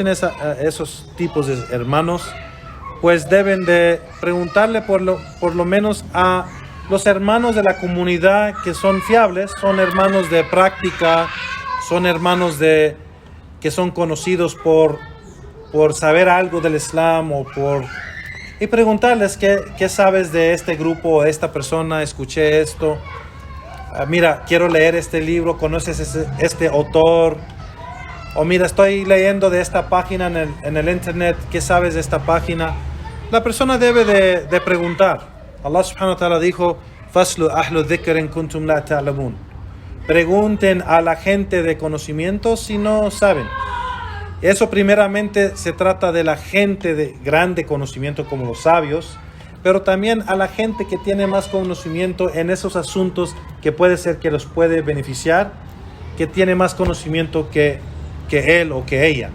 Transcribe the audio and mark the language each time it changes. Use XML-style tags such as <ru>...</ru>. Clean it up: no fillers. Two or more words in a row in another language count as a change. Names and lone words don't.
<es>esos tipos de hermanos, pues deben de preguntarle por lo menos a los hermanos de la comunidad que son fiables, son hermanos de práctica, son hermanos que son conocidos por saber algo del Islam y preguntarles qué sabes de este grupo o esta persona, escuché esto, mira, quiero leer este libro, ¿conoces este autor? O mira, estoy leyendo de esta página en el internet, ¿qué sabes de esta página? La persona debe de preguntar.</es> <ar>الله سبحانه وتعالى dijo, فاسألوا أهل الذكر إن كنتم لا تعلمون.</ar> <es>Pregunten a la gente de conocimiento si no saben. Eso primeramente se trata de la gente de grande conocimiento como los sabios, pero también a la gente que tiene más conocimiento en esos asuntos que puede ser que los puede beneficiar, que tiene más conocimiento que él o que ella.</es>